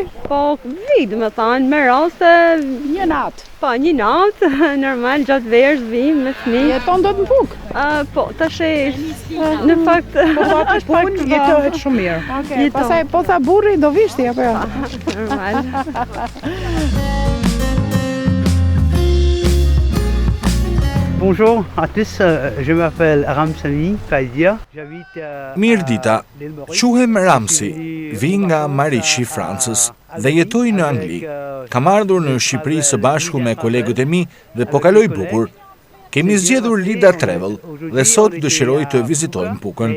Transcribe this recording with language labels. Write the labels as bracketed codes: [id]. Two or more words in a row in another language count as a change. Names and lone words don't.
[sq] Po, vit, me thënë, me raste... Një natë? Po, një natë, normal, gjatë verës, vim, me fëmijë. Jeton do të në Puk? Po, tash në fakt... Po, atë punë jetohet shumë mirë. Okej, pastaj po tha burri, do vishti, apo jo? Normal. [fr] Bonjour à tous, je m'appelle Ramsani Faidia. [sq] Mirë dita, quhem Ramsi, vi nga Marishi, Francës dhe jetoj në Angli. Kam ardhur në Shqipëri së bashku me kolegët e mi dhe po kaloj bukur. Kemi zgjedhur Lida Travel dhe sot dëshiroj të vizitojmë Pukën.